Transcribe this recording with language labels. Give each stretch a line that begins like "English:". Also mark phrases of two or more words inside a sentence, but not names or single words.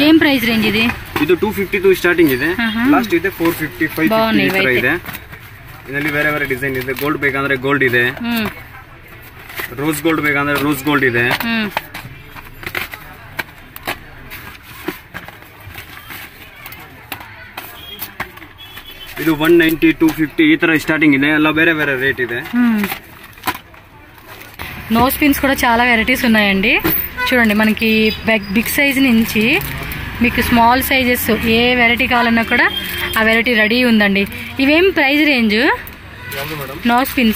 Kannada: ಏನ್
English: price range
Kannada: ಇದೆ? ಇದು 252 ಸ್ಟಾರ್ಟಿಂಗ್ ಇದೆ. ಲಾಸ್ಟ್ ಇದೆ 450, 550 ಈ ತರ ಇದೆ. ಇದರಲ್ಲಿ ಬೇರೆ ಬೇರೆ ಡಿಸೈನ್ ಇದೆ. ಗೋಲ್ಡ್ ಬೇಕಂದ್ರೆ ಗೋಲ್ಡ್ ಇದೆ.
English: rose gold
Kannada: ಬೇಕಂದ್ರೆ
English: rose gold
Kannada: ಇದೆ. ಇದು 190, 250 ఈ ತರ స్టార్టింగ్ ಇದೆ. ಎಲ್ಲ ಬೇರೆ ಬೇರೆ రేట్ ಇದೆ.
English: nose pins
Telugu: కూడా చాలా వెరైటీస్ ఉన్నాయండి. చూడండి, మనకి
English: big size
Telugu: నుంచి మీకు
English: small sizes
Telugu: ఏ వెరైటీ కావాలన్నా కూడా ఆ వెరైటీ రెడీ ఉందండి. ఇవేం
English: price range? nose pins